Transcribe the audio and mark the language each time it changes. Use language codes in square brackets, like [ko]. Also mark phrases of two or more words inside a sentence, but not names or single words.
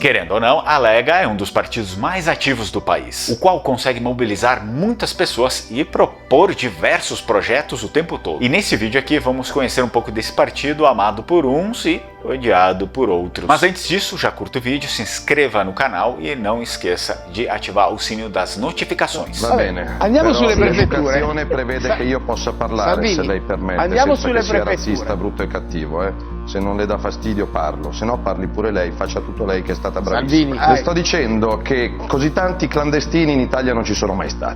[pt] Querendo ou não, a Lega é um dos partidos mais ativos do país, o qual consegue mobilizar muitas pessoas e propor diversos projetos o tempo todo. E nesse vídeo aqui vamos conhecer um pouco desse partido amado por uns e odiado por outros. Mas antes disso, já curta o vídeo, se inscreva no canal e não esqueça de ativar o sininho das notificações. [it] Va bene. Andiamo sulle prefetture. L'educazione prevede che io possa parlare, Salvini, se lei permette, andiamo senza sulle che sia prefetture. razzista, brutto e cattivo, Se non le dà fastidio parlo, se no parli pure lei, faccia tutto lei che è stata bravissima. Salvini, Le sto dicendo che così tanti clandestini in Italia non ci sono mai stati.